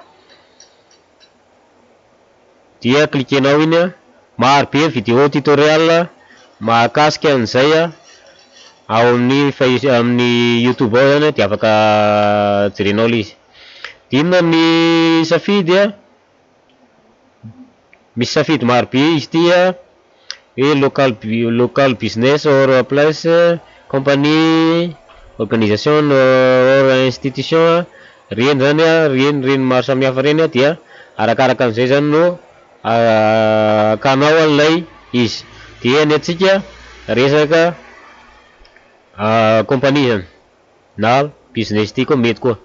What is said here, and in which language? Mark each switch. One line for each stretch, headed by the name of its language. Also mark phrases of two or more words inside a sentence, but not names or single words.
Malagasy: Dia cliquenao iny maro be
French: video tutoriel
Malagasy: mahakasika an'izay ao amin'ny YouTube ao zany dia afaka jerenao le izy. Dia inona ny safidy misy safidy maro be izy ty hoe
English: local business or place
French: compagnie organisation
English: or institution
Malagasy: reny zany reny maro samihafa reny dia arakaraka an'izay zany no kanao an'ilay izy. Dia ny atsika resaka compagnie zany na business ty koa mety koa.